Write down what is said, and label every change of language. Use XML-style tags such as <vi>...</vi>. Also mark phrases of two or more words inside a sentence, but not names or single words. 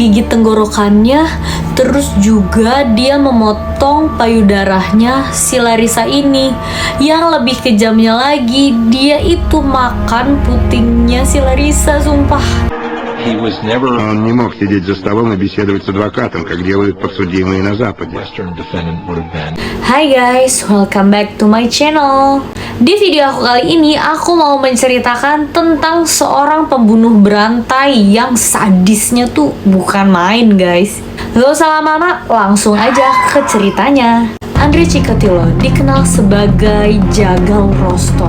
<id>menggigit tenggorokannya, terus juga dia memotong payudaranya si Larissa ini. Yang lebih kejamnya lagi, dia itu makan putingnya si Larissa, sumpah.</id> <ru>Он не мог сидеть за столом и беседовать с адвокатом, как делают подсудимые на Западе.</ru> <en>Hai guys, welcome back to my channel.</en> <id>Di video aku kali ini, aku mau menceritakan tentang seorang pembunuh berantai yang sadisnya tuh bukan main guys. Gak usah lama-lama, langsung aja ke ceritanya. Andrei Chikatilo dikenal sebagai Jagal Rostov.</id>